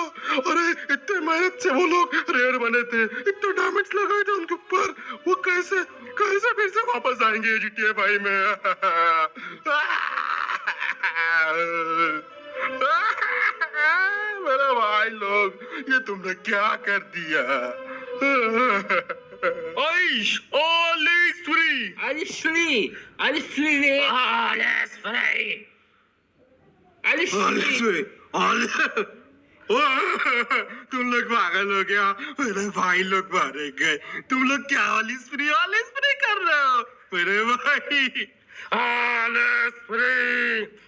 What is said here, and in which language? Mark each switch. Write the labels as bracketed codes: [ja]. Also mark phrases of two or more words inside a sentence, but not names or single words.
[hi] अरे इतने मेहनत से वो लोग रेयर बने थे, इतना डैमेज लगाए थे उनके ऊपर, वो कैसे कैसे फिर से वापस आएंगे GTA 5 में? मेरे भाई लोग, ये तुमने क्या कर दिया? [en] आइश, all is free. [de] Alles [en] free! [de] Alles free! Alles frei! Alles [en] free! [hi] तुम लोग पागल हो गया, मेरे भाई लोग मारे गए, तुम लोग क्या [de] Alles frei [hi] कर रहे हो मेरे भाई? [de] Alles frei!